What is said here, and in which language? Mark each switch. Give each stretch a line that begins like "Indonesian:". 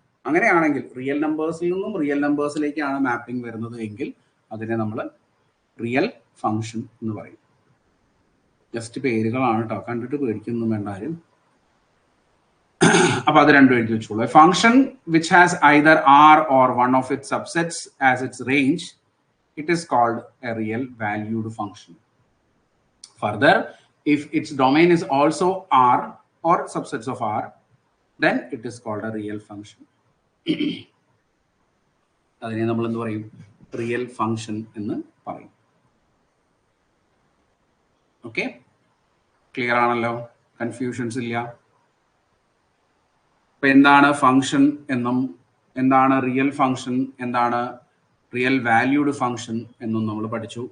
Malayalam: അങ്ങനെയാണെങ്കിൽ റിയൽ നമ്പേഴ്സിൽ നിന്നും real നമ്പേഴ്സിലേക്കാണ് mapping വരുന്നത് എങ്കിൽ അതിനെ നമ്മൾ റിയൽ ഫംഗ്ഷൻ എന്ന് പറയും. ജസ്റ്റ് പേരുകളാണ് കേട്ടോ, കണ്ടിട്ട് പേടിക്കൊന്നും വേണ്ട ആരും. അപ്പൊ അത് രണ്ടും എഴുതി വെച്ചോളൂ.
English: Function which has either R or one of its subsets as its range, it is called a real valued function. Further, if its domain is also R or subsets of R, then it is called a real function.
Malayalam: അതിനെ നമ്മൾ എന്ത് പറയും, real function എന്ന് പറയും. Okay, clear ആണല്ലോ, confusions ഇല്ല. അപ്പൊ എന്താണ് ഫംഗ്ഷൻ എന്നും എന്താണ് റിയൽ ഫംഗ്ഷൻ, എന്താണ് റിയൽ വാല്യൂഡ് ഫംഗ്ഷൻ എന്നും നമ്മൾ പഠിച്ചു.